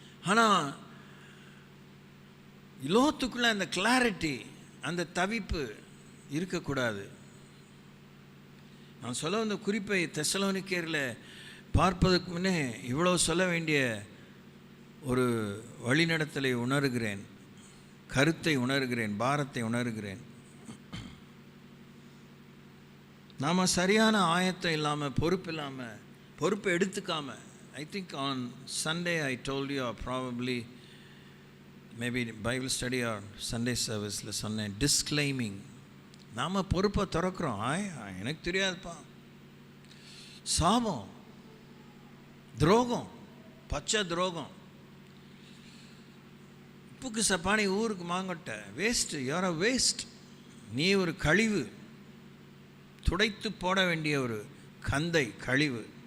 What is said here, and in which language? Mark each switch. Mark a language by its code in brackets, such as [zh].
[ta] ஆனால் லோத்துக்குள்ளே அந்த கிளாரிட்டி, அந்த தவிப்பு இருக்கக்கூடாது. நான் சொல்ல வந்த குறிப்பை தெசலோனிக்கேரில் பார்ப்பதற்கு முன்னே இவ்வளோ சொல்ல வேண்டிய ஒரு வழிநடத்தலை உணர்கிறேன், கருத்தை உணர்கிறேன், பாரத்தை உணர்கிறேன். நாம் சரியான ஆயத்தம் இல்லாமல், பொறுப்பை எடுத்துக்காமல், [en] I think on Sunday I told you, or probably maybe Bible study or Sunday serviceல [ta] சொன்னேன், [en] disclaiming. [ta] நாம் பொறுப்பை திறக்கிறோம். எனக்கு தெரியாதுப்பா, சாபம், துரோகம், பச்சை துரோகம், உப்புக்கு சப்பானி ஊருக்கு மாங்கொட்டை, வேஸ்ட்டு, [en] You are a waste. [ta] நீ ஒரு கழிவு, துடைத்து போட வேண்டிய ஒரு கந்தை, கழிவு.